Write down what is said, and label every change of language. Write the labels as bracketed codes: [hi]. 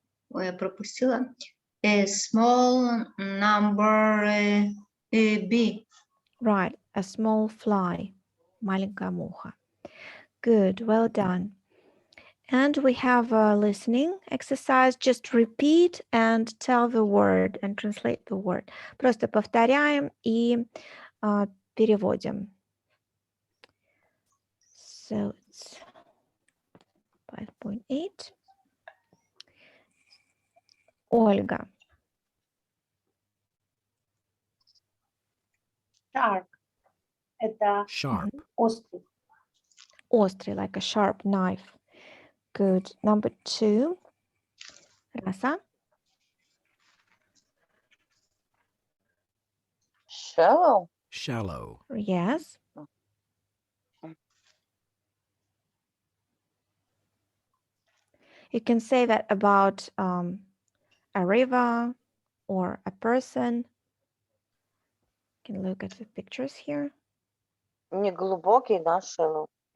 [ru] Ой, я пропустила. [en] A small number B. Right, a small fly. [ru] Маленькая муха. [en] Good, well done. And we have a listening exercise. Just repeat and tell the word and translate the word. [ru] Просто повторяем и переводим. [en] So it's 5.8. Ольга. Shark. [ru] Это [en] Sharp. [ru] острый. Острый, [en] like a sharp knife. Good. Number 2. Раса. Shallow. Shallow. Yes. You can say that about a river or a person. You can look at the pictures here. [ru] Неглубокий, да, [en] shallow.